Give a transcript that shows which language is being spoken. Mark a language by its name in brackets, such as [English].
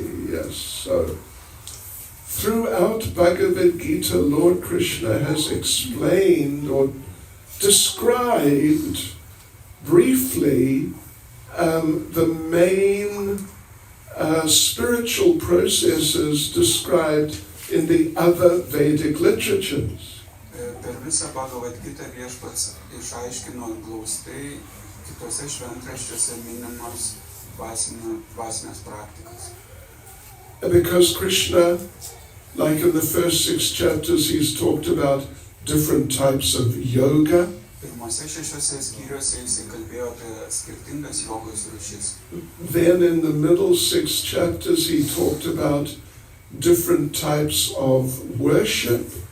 [English] Yes, so throughout Bhagavad Gita, Lord Krishna has explained or described briefly the main spiritual processes described in the other Vedic literatures. [Lithuanian] Per visą Bhagavad Gita viešpats išaiškino glaustai kitose šventraščiuose minimos dvasinės praktikas. [English] Because Krishna, like in the first 6 chapters, he's talked about different types of yoga. [Lithuanian] Pirmose 6 skyriuose jisai kalbėjo apie skirtingas jogos rūšis. [English] Then in the middle 6 chapters he talked about different types of worship.